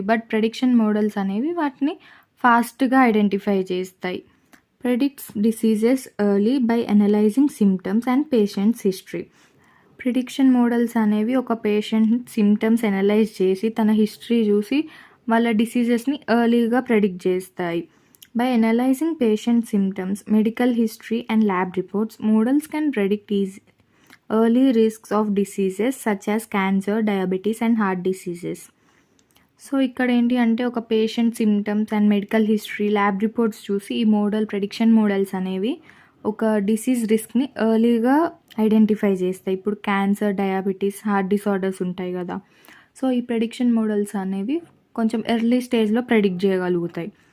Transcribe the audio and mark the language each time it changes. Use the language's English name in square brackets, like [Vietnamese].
[Telugu] But prediction models అనేవి వాటిని ఫాస్ట్గా ఐడెంటిఫై చేస్తాయి. [English] Predicts diseases early by analysing symptoms and patients history. [Telugu] Prediction models అనేవి ఒక పేషెంట్ సిమ్టమ్స్ అనలైజ్ చేసి తన హిస్టరీ చూసి వాళ్ళ డిసీజెస్ని ఎర్లీగా ప్రెడిక్ట్ చేస్తాయి. [English] By analyzing patient symptoms, medical history and lab reports, models can predict early risks of diseases such as cancer, diabetes and heart diseases. [Telugu] So ఇక్కడ ఏంటి అంటే ఒక patient symptoms and medical history, lab reports చూసి ఈ prediction models అనేవి ఒక disease రిస్క్ని ఎర్లీగా identify చేస్తాయి. ఇప్పుడు క్యాన్సర్, డయాబెటీస్, హార్ట్ డిసార్డర్స్ ఉంటాయి కదా, సో ఈ ప్రెడిక్షన్ మోడల్స్ అనేవి కొంచెం ఎర్లీ స్టేజ్లో ప్రెడిక్ట్ చేయగలుగుతాయి.